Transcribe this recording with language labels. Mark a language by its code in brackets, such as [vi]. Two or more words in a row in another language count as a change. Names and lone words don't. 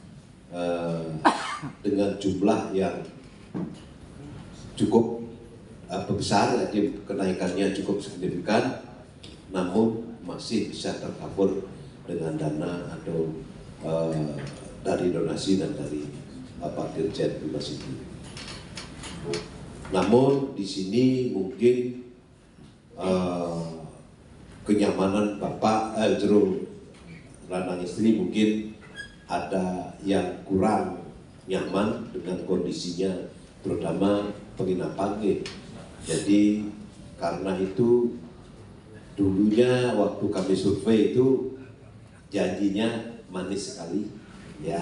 [id] dengan jumlah yang cukup besar, jadi kenaikannya cukup signifikan, namun masih bisa tercover dengan dana atau dari donasi dan dari Dirjen Bimas itu. Namun di sini mungkin kenyamanan Bapak [ban] jero lanang istri [id] mungkin ada yang kurang nyaman dengan kondisinya, terutama penginapan. Jadi karena itu dulunya waktu kami survei itu janjinya manis sekali ya.